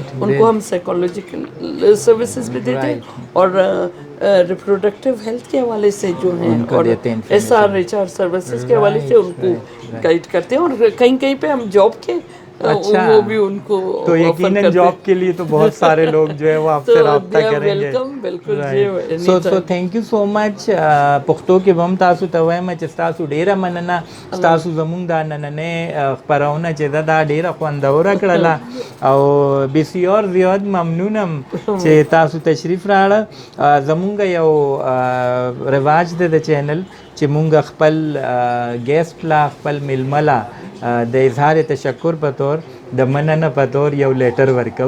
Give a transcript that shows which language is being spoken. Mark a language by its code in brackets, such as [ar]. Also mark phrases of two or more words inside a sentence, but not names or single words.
[ur] ان کو ہم [en] psychological services [ur] بھی دیتے ہیں، اور [en] reproductive health [ur] کے حوالے سے جو ہیں، اور [en] SRHR services [ur] کے حوالے سے ان کو گائیڈ کرتے ہیں. اور کہیں کہیں پہ ہم جاب کے وہ بھی ان کو تو یقیناً جاب کے لیے تو بہت سارے لوگ جو ہے وہ آپ سے رابطہ کریں گے. بالکل. [en] so thank you so much. [ps] پښتو کې هم تاسو ته وایم چې تاسو ډیره مننه، تاسو زموږ دا نننې خپرونه چې دا ډیره خوندوره کړله، او بسیار زیات ممنونم چې تاسو تشریف راوړه. زموږ یو رواج دی د چینل چې مونږ خپل گیسٹ لا، خپل میلمه لا د اظهار تشکر په تور، د مننه په تور یو لیټر ورکو.